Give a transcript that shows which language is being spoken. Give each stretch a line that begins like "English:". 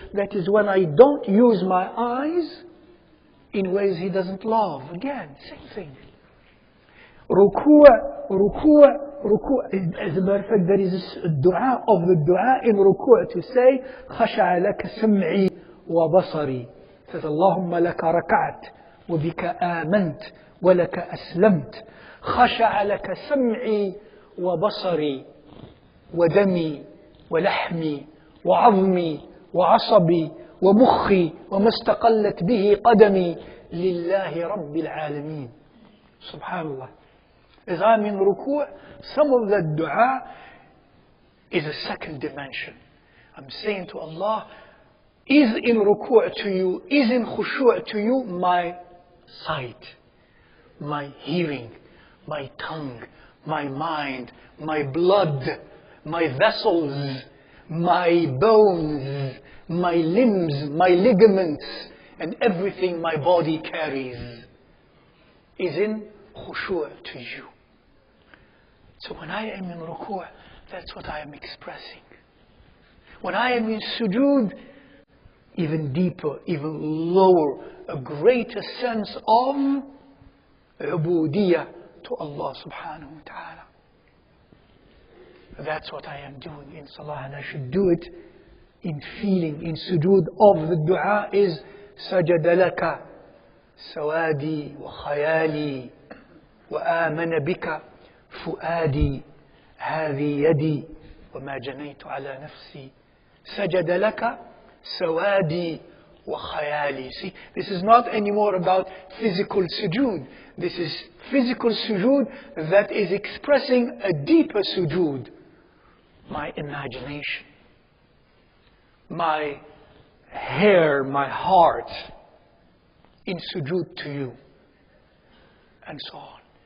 English: That is when I don't use my eyes in ways He doesn't love. Again, same thing. Ruku'. As a matter of fact, there is a dua of the dua in ruku' to say,
Arabic: خشع لك سمعي وبصري.
English: It says,
Arabic: اللهم لك ركعت وبك آمنت ولك أسلمت. خشع لك سمعي وبصري ودمي ولحمي وعظمي وعصبي ومخي وما استقلت به قدمي لله رب العالمين. Subhanallah.
English: As I'm in ruku', some of that dua is a second dimension. I'm saying to Allah, is in ruku' to you, is in khushu' to you my sight, my hearing, my tongue, my mind, my blood, my vessels, my bones, my limbs, my ligaments, and everything my body carries is in khushu' to you. So when I am in ruku', that's what I am expressing. When I am in sujood, even deeper, even lower, a greater sense of ubudiyyah to Allah subhanahu wa ta'ala. That's what I am doing in salah, and I should do it in feeling. In sujood of the dua is
Arabic: سجد لك سوادي وخيالي وآمن بك فؤادي هذه يدي وما جنيت على نفسي سجد لك سوادي وخيالي.
English: See, this is not anymore about physical sujood. This is physical sujood that is expressing a deeper sujood. My imagination, my hair, my heart in sujood to you, and so on.